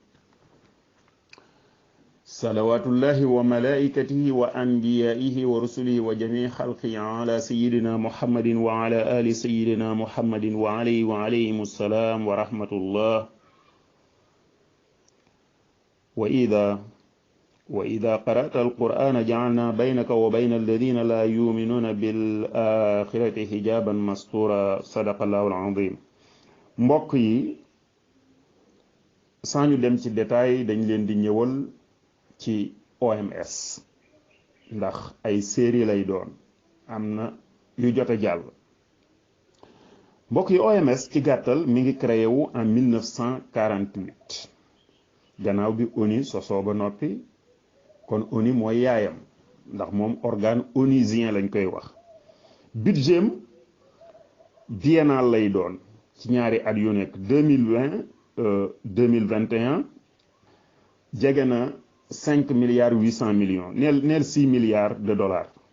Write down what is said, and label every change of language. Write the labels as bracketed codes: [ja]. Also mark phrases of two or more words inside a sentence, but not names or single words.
[ar] صلوات الله وملائكته وأنبيائه ورسله وجميع خلقه على سيدنا محمد وعلى آل سيدنا محمد وعليهم السلام ورحمة الله وإذا قرأت القرآن جعلنا بينك وبين الذين لا يؤمنون بالآخرة حجابا مستورا صدق الله العظيم [wo] mbokk yi sañu dem ci détail dañ leen di ñëwal ci OMS ndax ay série lay doon am na yu jot a jàll mbokk yi OMS ci gàttal mi ngi créé wu en 1948 gannaaw bi ONU sosoo ba noppi kon ONU mooy yaayam ndax moom [fr] organe onusien [wo] lañ koy wax [fr] budget biennal [wo] lay doon ci ñaari at yu nekk 2020 2021 jege na 5 milliards 800 millions neel 6 [fr] milliards de dollars